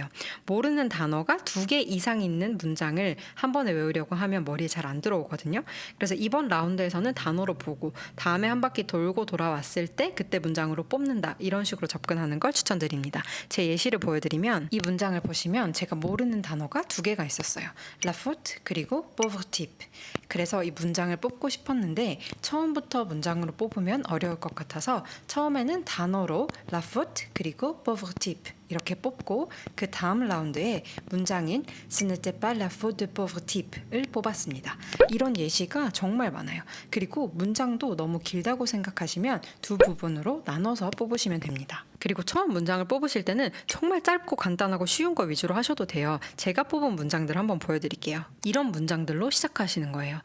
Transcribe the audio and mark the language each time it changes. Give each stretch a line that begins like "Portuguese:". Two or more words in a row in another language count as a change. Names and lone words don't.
Korean: 모르는 단어가 2개 이상 있는 문장을 한 번에 외우려고 하면 머리에 잘 안 들어오거든요. 그래서 이번 라운드에서는 단어로 보고 다음에 한 바퀴 돌고 돌아왔을 때 그때 문장으로 뽑는다. 이런 식으로 접근하는 걸 추천드립니다. 제 예시를 보여드리면 이 문장을 보시면 제가 모르는 단어가 2개가 있었어요.
French: La faute 그리고 pauvre type.
Korean: 그래서 이 문장을 뽑고 싶었는데 처음부터 문장으로 뽑으면 어려울 것 같아서 처음에는 단어로
French: la faute
Korean: 그리고
French: pauvre type
Korean: 이렇게 뽑고 그 다음 라운드에 문장인
French: Ce n'était pas la faute de pauvre type
Korean: 을 뽑았습니다. 이런 예시가 정말 많아요. 그리고 문장도 너무 길다고 생각하시면 2 부분으로 나눠서 뽑으시면 됩니다. 그리고 처음 문장을 뽑으실 때는 정말 짧고 간단하고 쉬운 거 위주로 하셔도 돼요. 제가 뽑은 문장들 한번 보여드릴게요. 이런 문장들로 시작하시는 거예요.